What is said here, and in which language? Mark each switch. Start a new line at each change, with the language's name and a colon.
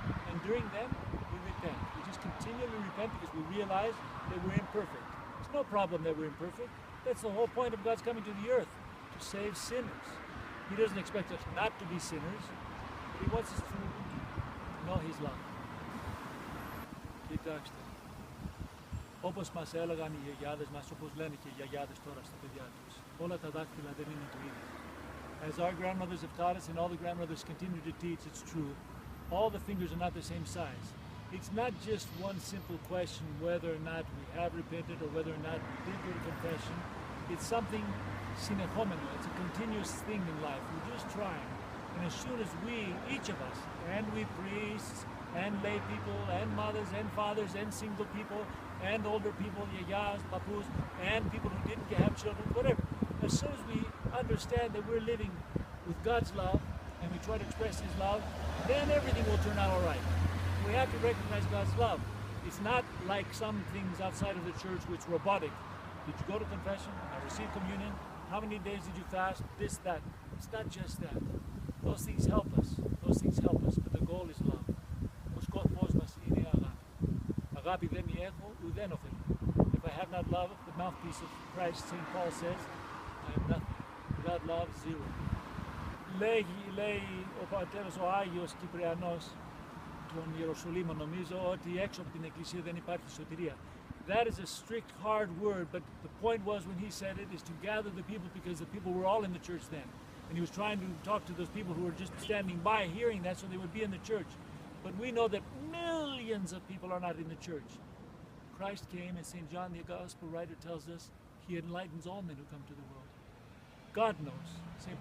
English: And during them, we repent. We just continually repent because we realize that we're imperfect. There's no problem that we're imperfect. That's the whole point of God's coming to the earth, to save sinners. He doesn't expect us not to be sinners, but He wants us to know His love.
Greek: Κοιτάξτε, όπως μας έλεγαν οι γιαγιάδες μας, όπως λένε και οι γιαγιάδες τώρα στα παιδιά τους, όλα τα δάχτυλα δεν είναι το ίδιο.
English: As our grandmothers have taught us, and all the grandmothers continue to teach, it's true, all the fingers are not the same size. It's not just one simple question whether or not we have repented or whether or not we did go to confession. It's something συνεχόμενο. It's a continuous thing in life. We're just trying. And as soon as we, each of us, and we priests, and lay people, and mothers, and fathers, and single people, and older people, yayas, papus, and people who didn't have children, whatever. As soon as we understand that we're living with God's love, and we try to express His love, then everything will turn out all right. We have to recognize God's love. It's not like some things outside of the church which are robotic. Did you go to confession? I received communion? How many days did you fast? This, that. It's not just that. Those things help us. Those things help us. But the goal is love.
Greek: Ο σκοπός μας είναι αγάπη. Αγάπη δεν μη έχω, ουδέν ωφελεί.
English: If I have not love, the mouthpiece of Christ, St. Paul says, I am nothing. Without love, zero.
Greek: Λέει ο πατέρας ο Άγιος Κυπριανός, τον Ιεροσολύμο, νομίζω ότι έξω από την Εκκλησία δεν υπάρχει σωτηρία.
English: That is a strict, hard word, but the point was when he said it is to gather the people, because the people were all in the church then. And he was trying to talk to those people who were just standing by hearing that so they would be in the church. But we know that millions of people are not in the church. Christ came, and St. John the Gospel writer tells us, He enlightens all men who come to the world. God knows. St.